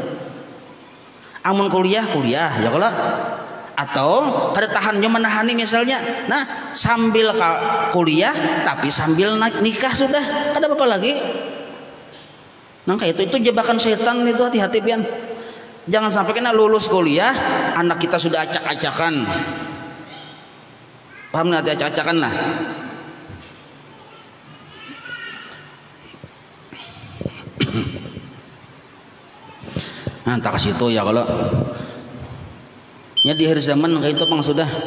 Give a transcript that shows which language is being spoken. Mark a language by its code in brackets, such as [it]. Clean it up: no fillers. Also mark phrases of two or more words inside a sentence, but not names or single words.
[bjn] Amun kuliah ya kalau. Atau kada tahan nyo menahani misalnya. Nah, sambil kuliah tapi sambil nikah sudah, kada apa-apa lagi. Nah, kayak itu jebakan setan itu, hati-hati pian. Jangan sampai kena lulus kuliah anak kita sudah acak-acakan. Paham nggak acak-acakan lah? Nah, tak kasih itu ya kalau ya di akhir zaman kayak itu pang sudah.